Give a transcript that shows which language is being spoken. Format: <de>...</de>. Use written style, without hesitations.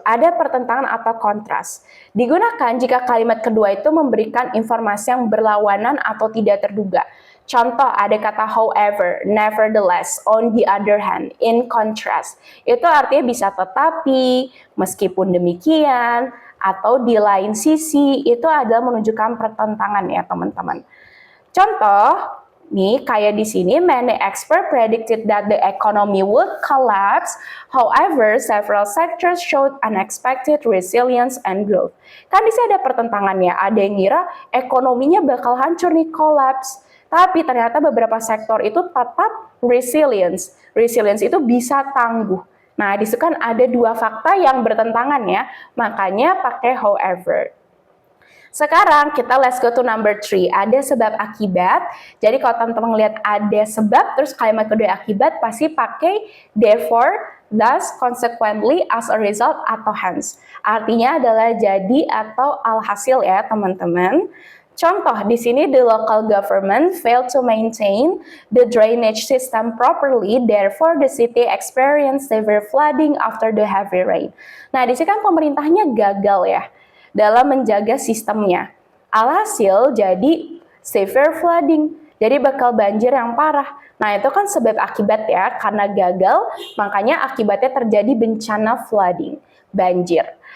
<id>Ada pertentangan atau kontras. Digunakan jika kalimat kedua itu memberikan informasi yang berlawanan atau tidak terduga. Contoh, ada kata however, nevertheless, on the other hand, in contrast. Itu artinya bisa tetapi, meskipun demikian, atau di lain sisi, itu adalah menunjukkan pertentangan ya, teman-teman. Contoh, nih, kayak di sini,</id> <en>many experts predicted that the economy would collapse. However, several sectors showed unexpected resilience and growth.</en> <id>Kan di sini ada pertentangannya. Ada yang ngira ekonominya bakal hancur nih, collapse. Tapi ternyata beberapa sektor itu tetap resilience. Resilience itu bisa tangguh. Nah, di situ kan ada dua fakta yang bertentangan ya. Makanya pakai however. Sekarang kita let's go to number 3. Ada sebab akibat. Jadi kalau teman-teman lihat ada sebab, terus kalimat kedua akibat, pasti pakai therefore, thus, consequently, as a result, atau hence. Artinya adalah jadi atau alhasil ya teman-teman. Contoh, di sini</id> <en>the local government failed to maintain the drainage system properly, therefore the city experienced severe flooding after the heavy rain.</en> <id>Nah, di sini kan pemerintahnya gagal ya dalam menjaga sistemnya. Alhasil jadi severe flooding, jadi bakal banjir yang parah. Nah, itu kan sebab akibat ya, karena gagal, makanya akibatnya terjadi bencana flooding, banjir.</id>